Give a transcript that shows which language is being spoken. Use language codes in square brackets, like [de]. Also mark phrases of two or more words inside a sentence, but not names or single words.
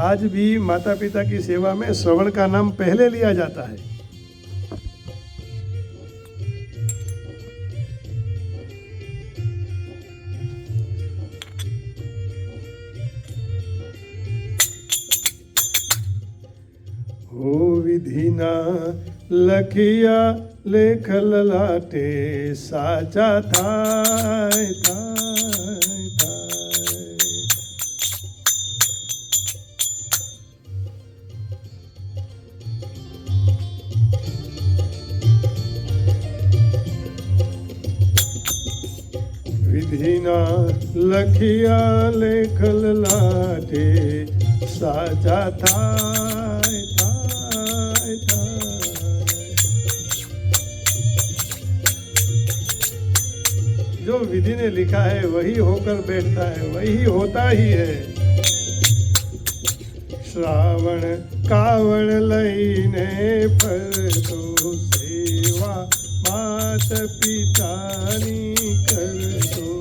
[hi] आज भी माता पिता की सेवा में श्रवण का नाम पहले लिया जाता है। [gu] હો વિધિ ના લખિયા લેખ લલાટે, સાચા થાય થાય થાય। વિધિ ના લખિયા લેખ લલાટે, સાચા થાય થાય થાય। [hi] जो विधि ने लिखा है वही होकर बैठता है, वही होता ही है। [gu] શ્રાવણ કાવડ લઈને ફરતો, સેવા માત પિતાની કરતો।